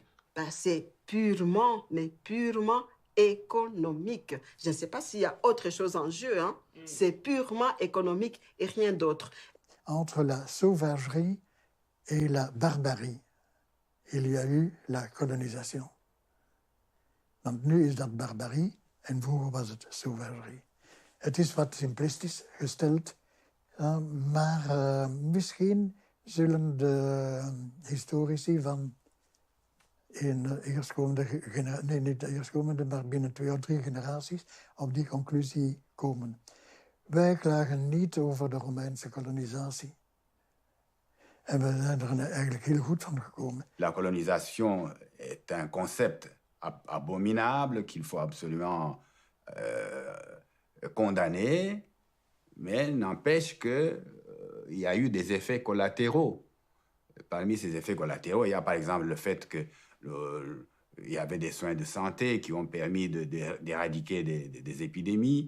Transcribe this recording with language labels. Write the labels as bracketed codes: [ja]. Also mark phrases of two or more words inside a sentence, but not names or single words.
[fr] Ben, c'est purement, mais purement économique. Je ne sais pas s'il y a autre chose en jeu, hein. C'est purement économique et rien d'autre. Entre la sauvagerie et la barbarie, il y a eu la colonisation. [nl] Want nu is dat barbarie en vroeger was het sauvagerie. Het is wat simplistisch gesteld, maar misschien zullen de historici van in de eerstkomende generatie, nee, niet de eerstkomende, maar binnen 2 of 3 generaties op die conclusie komen. Wij klagen niet over de Romeinse kolonisatie. En we zijn er eigenlijk heel goed van gekomen. [fr] La colonisation est un concept abominable qu'il faut absolument condamner, mais n'empêche qu'il y a eu des effets collatéraux. Parmi ces effets collatéraux, il y a par exemple le fait qu'il y avait des soins de santé qui ont permis d'éradiquer des épidémies.